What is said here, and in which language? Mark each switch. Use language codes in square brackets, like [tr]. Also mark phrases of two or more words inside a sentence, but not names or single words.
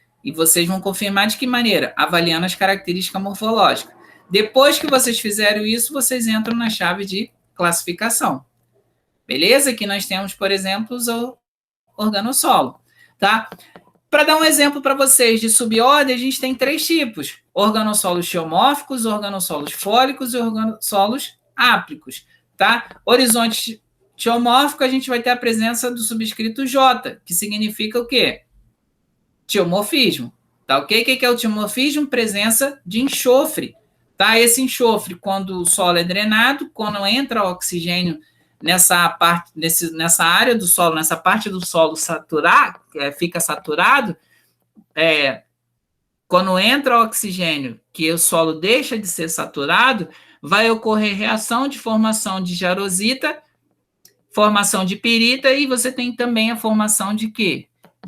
[pt] E vocês vão confirmar de que maneira? Avaliando as características morfológicas. Depois que vocês fizeram isso, vocês entram na chave de classificação. Beleza? Aqui nós temos, por exemplo, o organossolo. Tá? Para dar um exemplo para vocês de subordem, a gente tem 3 tipos: organossolos geomórficos, organossolos fólicos e organossolos áplicos. Tá? Horizonte geomórfico, a gente vai ter a presença do subscrito J, que significa o quê? Geomorfismo. Tá ok? O que é o geomorfismo? Presença de enxofre. Tá? Esse enxofre, quando o solo é drenado, quando entra o oxigênio nessa área do solo, nessa parte do solo saturado, fica saturado, quando entra o oxigênio, que o solo deixa de ser saturado, vai ocorrer reação de formação de jarosita, formação de pirita, e você tem também a formação de quê?